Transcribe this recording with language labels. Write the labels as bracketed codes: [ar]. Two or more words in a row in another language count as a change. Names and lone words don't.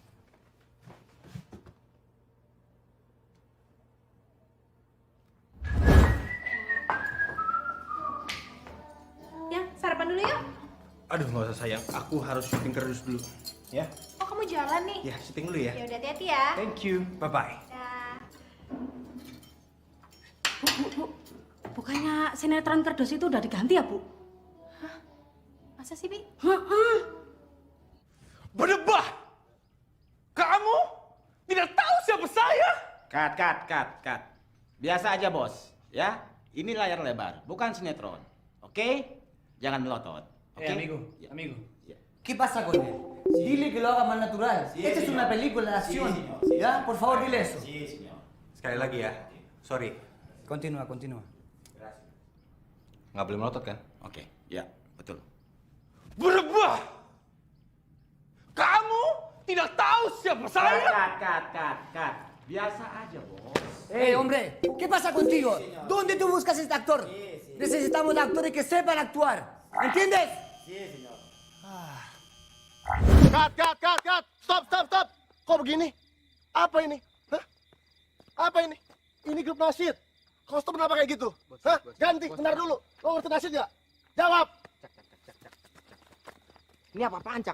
[id] Yang sarapan dulu yuk. Aduh, nggak usah sayang. Aku harus syuting kardus dulu. Ya? Oh, kamu jalan nih? Ya, syuting dulu ya. Ya udah, hati-hati ya. [en] Thank you. Bye-bye. [id] Dah. Bu, bukannya sinetron kerdus itu udah diganti ya, Bu? Masa sih, Bi? Berdebah! Kamu tidak tahu siapa saya? Cut. Biasa aja, Bos. Ya, ini layar lebar, bukan sinetron. Oke? Jangan melotot. Oke? [es] amigo. ¿Qué pasa con él? Dile que lo haga más natural. Esta es una película de acción. ¿Ya? Por favor, dile eso. [id] Sekali lagi ya. Sorry. [es] Continúa. [id] Nggak boleh melotot kan? Oke, ya, betul. Berdebah! Kamu tidak tahu siapa saya? Cut. Biasa aja, Bos. [es] Hombre, ¿qué pasa contigo? ¿Dónde tú buscas este actor? Necesitamos actores que sepan actuar. ¿Entiendes? [en] Cut. Stop. [id] Kok begini? Apa ini? Hah? Apa ini? Ini grup nasyid. Kostum kenapa kayak gitu? Hah? Ganti, bentar dulu. Lo ngerti nasyid nggak? Jawab. Ini apa-apaan, Cak?